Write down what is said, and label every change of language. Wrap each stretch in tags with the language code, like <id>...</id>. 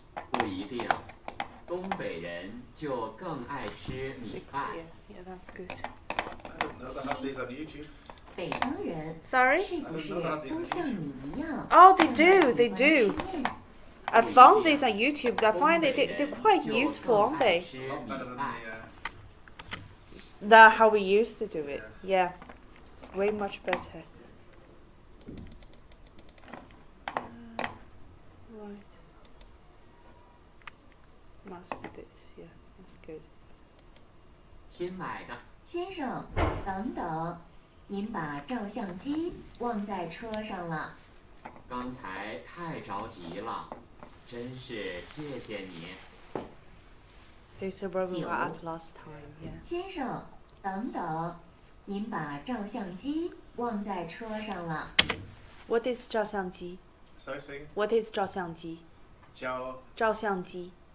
<zh>不一定，东北人就更爱吃米饭。</zh> <en>Yeah, that's good. I don't know they have these on YouTube.</en> <zh>北方人</zh> <en>Sorry?</en> <zh>是不是都像你一样？</zh> <en>Oh, they do, they do. I found these on YouTube. I find they're quite useful, aren't they? A lot better than That's how we used to do it. Yeah, it's way much better. Right. Must be this. Yeah, that's good.</en> <zh>新买的。先生，等等，您把照相机忘在车上了。刚才太着急了，真是谢谢你。</zh> <en>This is where we were at last time. Yeah.</en> <zh>先生，等等，您把照相机忘在车上了。</zh> <en>What is 照相机 Sorry? What is 照相机照相机</en>